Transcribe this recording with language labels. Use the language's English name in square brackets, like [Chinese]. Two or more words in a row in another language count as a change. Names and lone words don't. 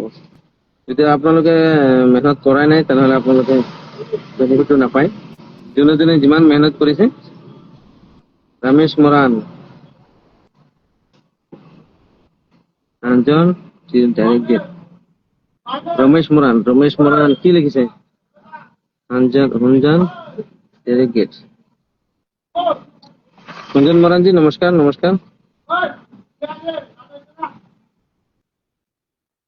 [Assamese] যদি আপোনালোকে মেহনত কৰাই নাই, তেনেহ'লে আপোনালোকে বেনিফিটটো নাপায়। যোনে যোনে যিমান মেহনত কৰিছে, ৰমেশ মৰাণ, আঞ্জন ৰমেশ মৰাণ কি লিখিছে? [Hindi] रंजन डेलीगेट। रंजन मरान जी नमस्कार।